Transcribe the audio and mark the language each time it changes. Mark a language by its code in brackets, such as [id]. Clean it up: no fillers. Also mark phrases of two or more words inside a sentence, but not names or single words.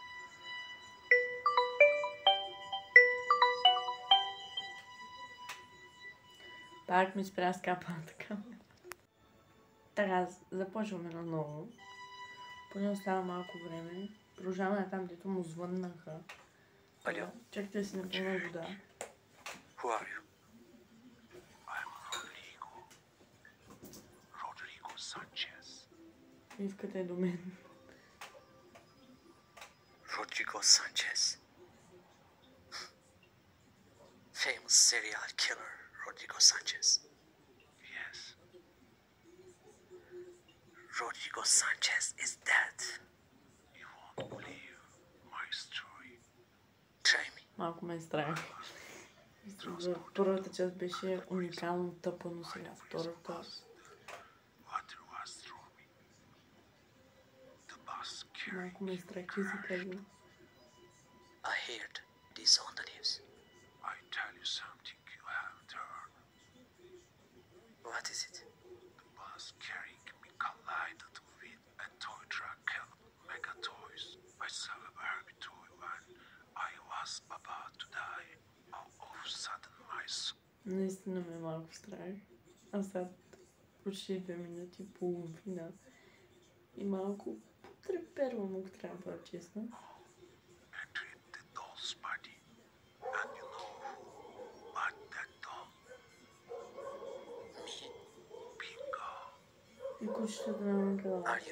[bg] Пак ми спря скапаната камера. Така, започваме наново. Поне остава малко време. Продължаваме там, дето му звъннаха. Алло. Чакайте да си напълна вода. [en] Who are you? I'm Rodrigo. Rodrigo Sanchez. [bg] Ивката е до мен. [en] Rodrigo Sanchez. Famous serial killer Rodrigo Sanchez. Yes. Rodrigo Sanchez is dead. You won't believe my story. Try me. [bg] Малко ме е страх. Първата част беше уникално тъпа, но сега втората... Малко ме е страх, че си казвам. [en] I heard this on the news. I tell you something you haven't heard. What is it? The bus carrying me collided with a toy truck called Mega Toys. I saw a Barbie toy when I was about to die. All of a sudden my soul... [bg] Наистина ме е малко страх. А сега почти 2 минути и половина. И малко трепервам, ако трябва да бъда честна. И кучетата на Ангела.